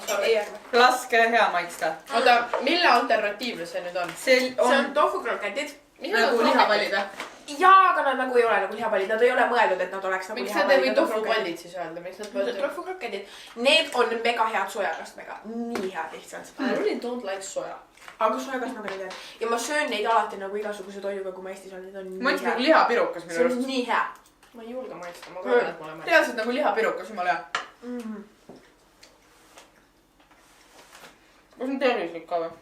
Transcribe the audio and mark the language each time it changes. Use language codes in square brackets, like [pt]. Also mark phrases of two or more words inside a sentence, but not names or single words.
[et] Laske hea maitsta. Oota, mille alternatiivne see nüüd on? See on tofu kroketid. Nagu lihapallid või? Jaa, aga nad nagu ei ole nagu lihapallid. Nad ei ole mõeldud, et nad oleks nagu lihapallid. Miks nad ei või tofupallid siis öelda? Miks nad mõeldud? Tofu kroketid. Need on mega head sojakastmega. Nii head lihtsalt. [en] I really don't like soja. [et] Aga sojakastmega neid on. Ja ma söön neid alati nagu igasuguse toiduga, kui ma Eestis on. Need on nii hea. Nagu lihapirukas minu arust. See on nii hea. Ma ei julge maitsta. Ma kardan, et ma olen maitsta. Reaalselt nagu lihapirukas, jumala hea. Kas on tervislik ka või?